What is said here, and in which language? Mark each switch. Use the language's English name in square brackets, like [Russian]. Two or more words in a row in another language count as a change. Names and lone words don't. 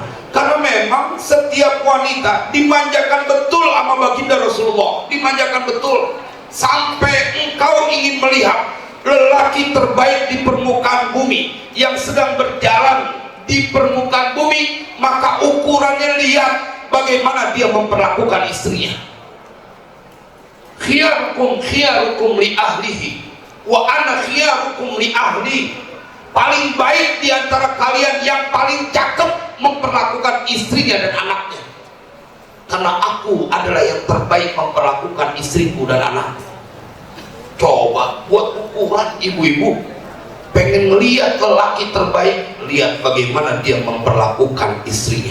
[Indonesian] Karena memang setiap wanita dimanjakan betul sama baginda Rasulullah, dimanjakan betul sampai engkau ingin melihat lelaki terbaik di permukaan bumi yang sedang berjalan di permukaan bumi, maka ukurannya lihat bagaimana dia memperlakukan istrinya. [Arabic] خيركم خيركم لأهله وأنا خيركم لأهلي. [Indonesian] Paling baik di antara kalian yang paling cakep memperlakukan istrinya dan anaknya, karena aku adalah yang terbaik memperlakukan istriku dan anakku. Coba buat ukuran ibu-ibu, pengen melihat lelaki terbaik, lihat bagaimana dia memperlakukan istrinya.